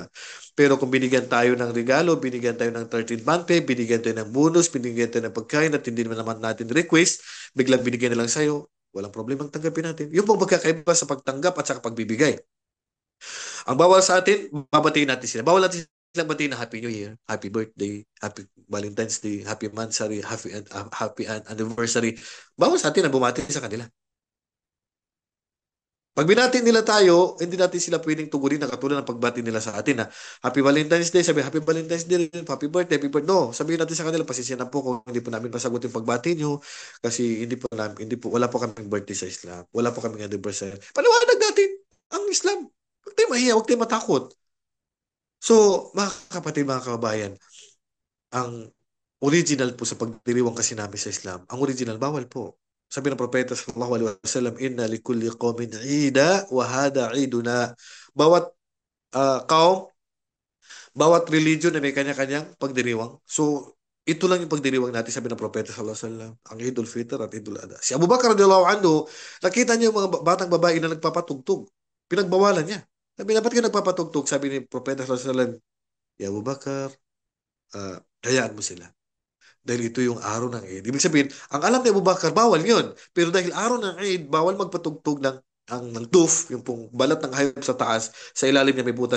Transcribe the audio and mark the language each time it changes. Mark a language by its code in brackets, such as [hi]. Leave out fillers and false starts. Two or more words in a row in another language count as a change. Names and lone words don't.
[tl] Pero kung binigyan tayo ng regalo, binigyan tayo ng [en] 13th month pay, [tl] binigyan tayo ng bonus, binigyan tayo ng pagkain at hindi naman natin request, biglang binigyan na lang sa'yo, walang problemang tanggapin natin. Yung pong magkakaiba sa pagtanggap at sa pagbibigay. Ang bawal sa atin, babatiin natin sila. Bawal natin silang batiin na [en] Happy New Year, Happy Birthday, Happy Valentine's Day, Happy Mansary, Happy Anniversary. [tl] Bawal sa atin na bumati sa kanila. Pag binati nila tayo, hindi natin sila pwedeng tugunin na katulad ng pagbati nila sa atin na [en] Happy Valentine's Day, [tl] sabi [en] Happy Valentine's Day, Happy Birthday. [tl] No, sabihin natin sa kanila, pasensya na po kung hindi po namin masagot yung pagbati nyo kasi wala po kaming birthday sa Islam. Wala po kaming anniversary. Paliwanag natin ang Islam. Huwag tayo mahiya, huwag tayo matakot. So, mga kapatid, mga kababayan, ang original po sa pagdiriwang kasi namin sa Islam, ang original, bawal po. Sabi ng Propeta [ar] صلى الله عليه وسلم, "إن لكل قوم عيدا وهذا عيدنا." [tl] Bawat kaum, bawat religion ay may kanya-kanyang pagdiriwang. So, ito lang yung pagdiriwang natin, sabi ng Propeta [ar] صلى الله عليه وسلم, [tl] ang Idul Fitr at Idul Adha. Si Abu Bakar [ar] رضي الله عنه, [tl] nakita niya yung mga batang babae na nagpapatugtog. Pinagbawalan niya. Sabi, "Dapat ka nagpapatugtog?" Sabi ni Propeta [ar] صلى الله عليه وسلم, "يا أبا بكر, [tl] hayaan mo sila. Dahil ito yung araw ng Eid." Ibig sabihin, ang alam ni Abu Bakar, bawal yun. Pero dahil araw ng Eid, bawal magpatugtog ng tuf, yung pong balat ng hayop sa taas, sa ilalim niya may butas.